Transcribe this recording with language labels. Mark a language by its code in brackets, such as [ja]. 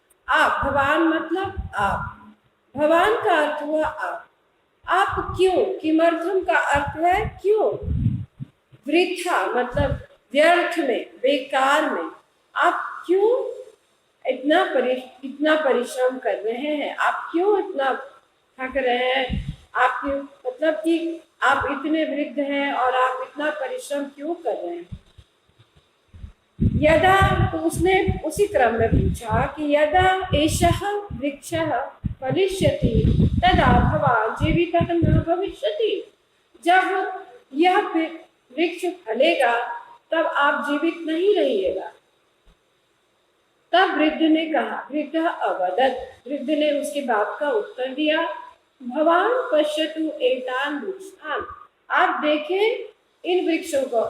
[hi] आप, भवान मतलब आप, भवान का अर्थ हुआ आप क्यों, किमर्थम का अर्थ है क्यों, वृथा मतलब व्यर्थ में, बेकार में, आप क्यों इतना परिश्रम कर रहे हैं, आप क्यों इतना थक रहे हैं, आप क्यों, मतलब कि आप इतने वृद्ध हैं और आप इतना परिश्रम क्यों कर रहे हैं। [sa] यदा, [hi] तो उसने उसी क्रम में पूछा कि [sa] यदा एषः वृक्षः फलिष्यति तदा भवान् जीवितः न भविष्यति। [hi] जब यह वृक्ष फलेगा तब आप जीवित नहीं रहिएगा। तब वृद्ध ने कहा, [sa] वृद्ध अवदत्, [hi] वृद्ध ने उसके बात का उत्तर दिया, [sa] भवान पश्यतु एतान वृक्षान, [hi] आप देखें इन वृक्षों को।